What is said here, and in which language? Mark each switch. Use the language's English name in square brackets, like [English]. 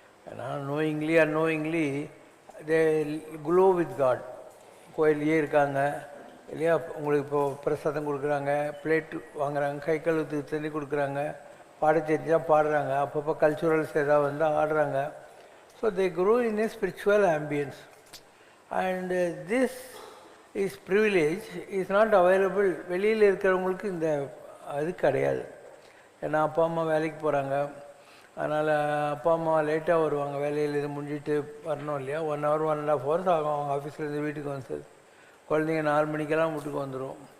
[English] ஏன்னா knowingly unknowingly they glow with God. [Tamil] கோயிலையே இருக்காங்க இல்லையா, உங்களுக்கு இப்போது பிரசாதம் கொடுக்குறாங்க, பிளேட் வாங்குறாங்க, கை கழுவுக்கு தண்ணி கொடுக்குறாங்க, பாட தெரிஞ்சால் பாடுறாங்க, அப்பப்போ கல்ச்சுரல்ஸ் ஏதாவது வந்து ஆடுறாங்க. [English] So they grow in a spiritual ambience, and this is privilege is not available. [Tamil] வெளியில் இருக்கிறவங்களுக்கு இந்த அது கிடையாது. ஏன்னா அப்பா அம்மா வேலைக்கு போகிறாங்க, அதனால் அப்பா அம்மா லேட்டாக வருவாங்க, வேலையில் இது முடிஞ்சிட்டு வரணும் இல்லையா. 1 hour 1.5 hours ஆகும் அவங்க ஆஃபீஸ்லேருந்து வீட்டுக்கு வந்து. குழந்தைங்க 4 மணிக்கெல்லாம் வீட்டுக்கு வந்துடும்.